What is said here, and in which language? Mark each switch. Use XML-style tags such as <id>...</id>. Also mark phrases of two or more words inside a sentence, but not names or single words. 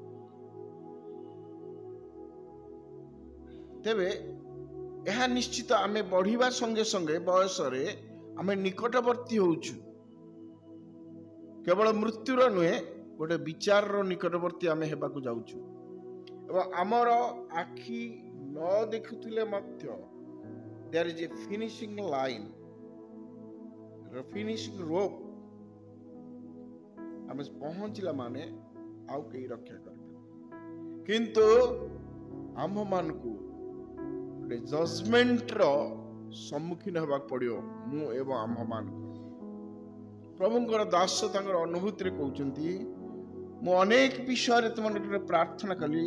<or>ତେବେ ଏହା ନିଶ୍ଚିତ ଆମେ ବଢିବା ସଙ୍ଗେ ସଙ୍ଗେ ବୟସରେ ଆମେ ନିକଟବର୍ତ୍ତୀ ହଉଛୁ। କେବଳ ମୃତ୍ୟୁର ନୁହେଁ, ଗୋଟେ ବିଚାରର ନିକଟବର୍ତ୍ତୀ ଆମେ ହେବାକୁ ଯାଉଛୁ। ଏବଂ ଆମର ଆଖି ନ ଦେଖୁଥିଲେ ମଧ୍ୟ</or> <en>there is a finishing line, finishing rope।</en> <or>ଆମେ ପହଞ୍ଚିଲା ମାନେ ଆଉ କେହି ରକ୍ଷା କରିବେ। କିନ୍ତୁ ଆମମାନଙ୍କୁ ଗୋଟେ ଜଜମେଣ୍ଟର ସମ୍ମୁଖୀନ ହେବାକୁ ପଡିବ, ମୁଁ ଏବଂ ଆମ୍ଭମାନଙ୍କୁ। ପ୍ରଭୁଙ୍କର ଦାସ ତାଙ୍କର ଅନୁଭୂତିରେ କହୁଛନ୍ତି, ମୁଁ ଅନେକ ବିଷୟରେ ତୁମର ପ୍ରାର୍ଥନା କଲି।</or>